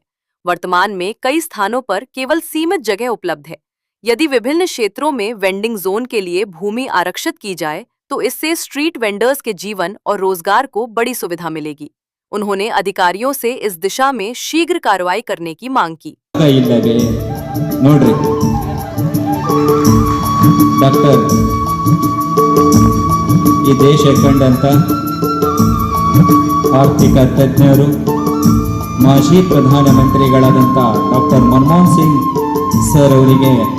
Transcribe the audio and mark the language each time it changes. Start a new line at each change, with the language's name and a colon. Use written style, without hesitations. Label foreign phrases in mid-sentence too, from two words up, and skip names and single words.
Hindi: वर्तमान में कई स्थानों पर केवल सीमित जगह उपलब्ध है। यदि विभिन्न क्षेत्रों में वेंडिंग जोन के लिए भूमि आरक्षित की जाए तो इससे स्ट्रीट वेंडर्स के जीवन और रोजगार को बड़ी सुविधा मिलेगी। उन्होंने अधिकारियों से इस दिशा में शीघ्र कार्रवाई करने की मांग की।
Kannada: ಡಾಕ್ಟರ್ ಈ ದೇಶ ಕಂಡಂತ ಆರ್ಥಿಕ ತಜ್ಞರು ಮಾಜಿ ಪ್ರಧಾನಮಂತ್ರಿಗಳಾದಂಥ ಡಾಕ್ಟರ್ ಮನಮೋಹನ್ ಸಿಂಗ್ ಸರ್ ಅವರಿಗೆ